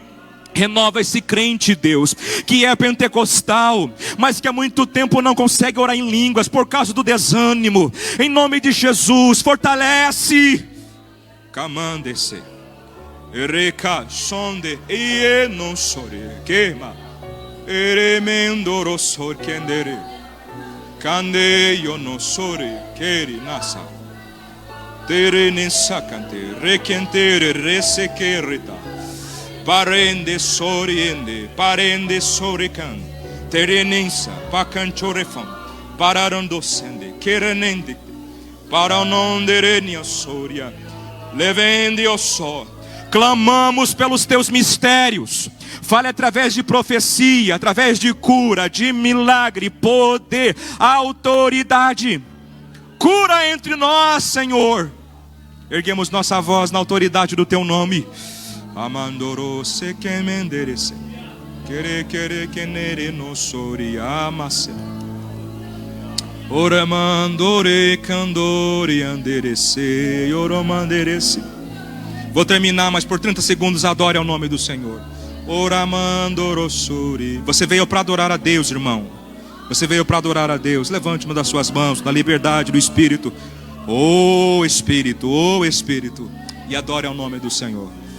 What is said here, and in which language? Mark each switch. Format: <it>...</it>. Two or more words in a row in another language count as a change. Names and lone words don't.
<pt>Renova esse crente, Deus, que é pentecostal, mas que há muito tempo não consegue orar em línguas por causa do desânimo. Em nome de Jesus, fortalece. Camande-se. Ereka sonde e não sore queima. Eremendoro sor kendere. Kande yo no sore keri nasa. Tere nesakante rekentere resekerita. Parende sorican, terenensa, pacanchorefam, pararandosende, querenende, paranonderenia soria, levende o sol. Clamamos pelos teus mistérios. Fale através de profecia, através de cura, de milagre, poder, autoridade. Cura entre nós, Senhor. Erguemos nossa voz na autoridade do teu nome. Amandoro se que menderese, quere que nere no sori amase. Oramandore candore anderese, oromanderese. Vou terminar, mas por 30 segundos adore ao nome do Senhor. Oramandoro sori. Você veio para adorar a Deus, irmão. Você veio para adorar a Deus. Levante uma das suas mãos na liberdade do Espírito. Oh Espírito, e adore ao nome do Senhor.</pt>